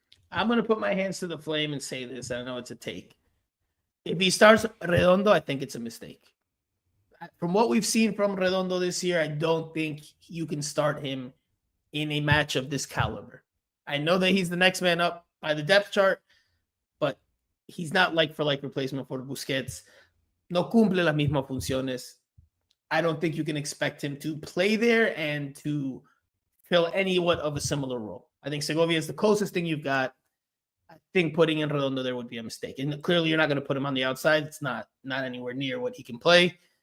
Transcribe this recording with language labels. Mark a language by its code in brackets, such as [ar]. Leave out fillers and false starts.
[en] I'm going to put my hands to the flame and say this. I know it's a take. If he starts Redondo, I think it's a mistake. From what we've seen from Redondo this year, I don't think you can start him in a match of this caliber. I know that he's the next man up by the depth chart, but he's not like for like replacement for Busquets. [es] No cumple las mismas funciones. [en] I don't think you can expect him to play there and to fill anyewhat of a similar role. I think Segovia is the closest thing you've got. I think putting in Redondo there would be a mistake. And clearly you're not going to put him on the outside. It's not anywhere near what he can play.